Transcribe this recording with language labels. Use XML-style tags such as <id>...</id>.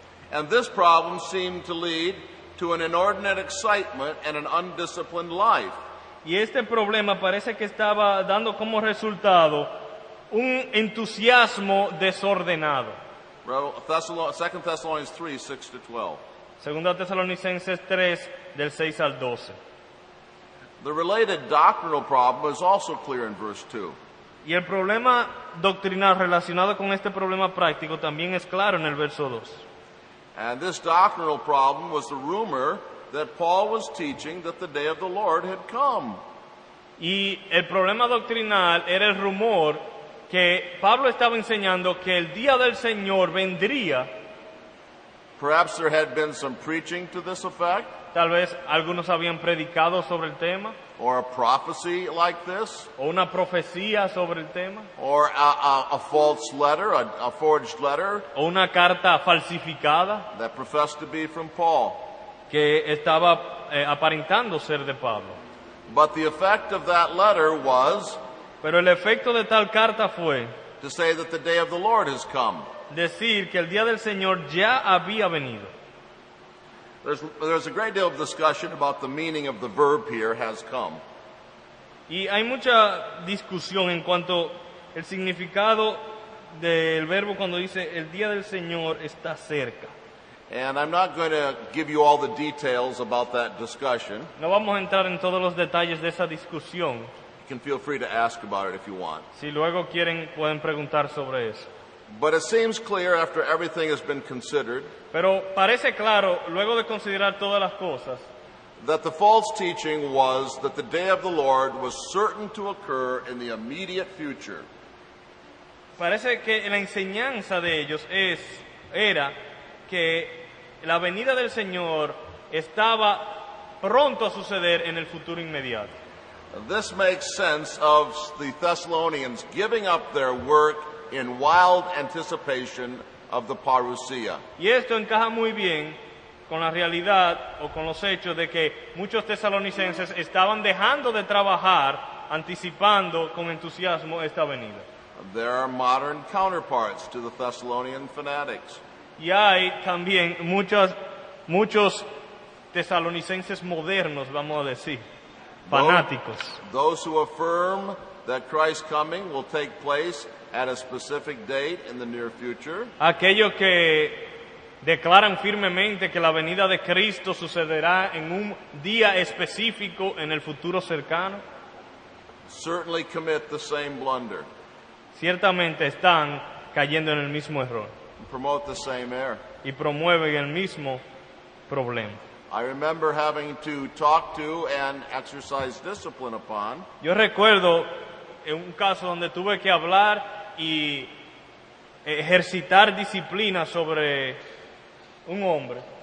<en>And this problem seemed to lead to an inordinate excitement and an undisciplined life.</en> <es>Y este problema parece que estaba dando como resultado un entusiasmo desordenado.</es> <en>2 Thessalonians 3, 6 to 12.</en> <es>Segunda Tesalonicenses 3, del 6 al 12.</es> <en>The related doctrinal problem is also clear in verse 2.</en> <es>Y el problema doctrinal relacionado con este problema práctico también es claro en el verso 2.</es> <en>And this doctrinal problem was the rumor that Paul was teaching that the day of the Lord had come.</en> <es>Y el problema doctrinal era el rumor que Pablo estaba enseñando que el día del Señor vendría.</es> <en>Perhaps there had been some preaching to this effect,</en> <es>Tal vez algunos habían predicado sobre el tema,</es> <en>or a prophecy like this,</en> <es>o una profecía sobre el tema,</es> <en>or a false letter, a forged letter</en> <es>o una carta falsificada</es> <en>that professed to be from Paul.</en> <es>que estaba aparentando ser de Pablo.</es> <en>But the effect of that letter was</en> <es>Pero el efecto de tal carta fue</es> <en>to say that the day of the Lord has come.</en> <es>decir que el día del Señor ya había venido.</es> <en>There's a great deal of discussion about the meaning of the verb here, has come.</en> <es>Y hay mucha discusión en cuanto al significado del verbo cuando dice el día del Señor está cerca.</es> <en>And I'm not going to give you all the details about that discussion.</en> <es>No vamos a entrar en todos los detalles de esa discusión.</es> <en>You can feel free to ask about it if you want.</en> <es>Si luego quieren, pueden preguntar sobre eso.</es> <en>But it seems clear after everything has been considered</en> <es>Pero parece claro, luego de considerar todas las cosas,</es> <en>that the false teaching was that the day of the Lord was certain to occur in the immediate future.</en> <es>parece que la enseñanza de ellos era que la venida del Señor estaba pronto a suceder en el futuro inmediato.</es> <en>This makes sense of the Thessalonians giving up their work in wild anticipation of the parousia.</en> <es>Y esto encaja muy bien con la realidad o con los hechos de que muchos tesalonicenses estaban dejando de trabajar anticipando con entusiasmo esta venida.</es> <en>There are modern counterparts to the Thessalonian fanatics.</en> <es>Y hay también muchos tesalonicenses modernos, vamos a decir, fanáticos.</es> <en>Those who affirm that Christ's coming will take place at a specific date in the near future.</en> <es>Aquellos que declaran firmemente que la venida de Cristo sucederá en un día específico en el futuro cercano,</es> <en>Certainly commit the same blunder.</en> <es>ciertamente están cayendo en el mismo error.</es> <en>and promote the same error.</en> <es>y promueven el mismo problema.</es> <en>I remember having to talk to and exercise discipline upon</en> <es>Yo recuerdo en un caso donde tuve que hablar y ejercitar disciplina sobre un hombre,</es>